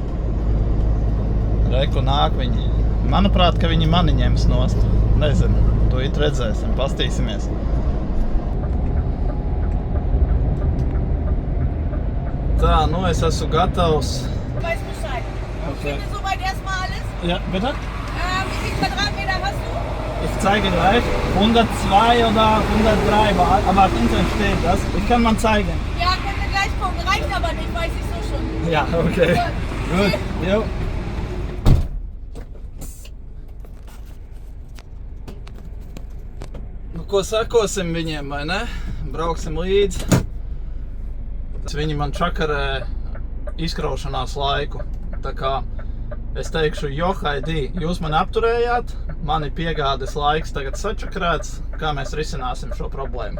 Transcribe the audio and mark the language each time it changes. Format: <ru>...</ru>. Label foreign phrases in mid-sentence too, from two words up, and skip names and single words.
<lv>Reku nāk viņi. Manuprāt, ka viņi mani ņems nost. Nezinu, to it redzēsim, pastīsimies. Tā, nu es esmu gatavs.</lv> <de>Ich finde soweit erstmal alles. Ja, bitte? Wie viel Quadratmeter hast du? Ich zeige gleich. 102 oder 103, aber auf Internet steht das. Ich kann mal zeigen. Ja, können wir gleich gucken. Reicht aber nicht, weiß ich so schon. Ja, okay. Gut, jo.</de> <lv>Nu, ko sakosim viņiem, vai ne? Brauksim līdzi. Viņi man čakarē izkraušanās laiku. Tā kā es teikšu, Johaidī, jūs mani apturējāt, mani piegādes laiks tagad sačakarēts, kā mēs risināsim šo problēmu.</lv>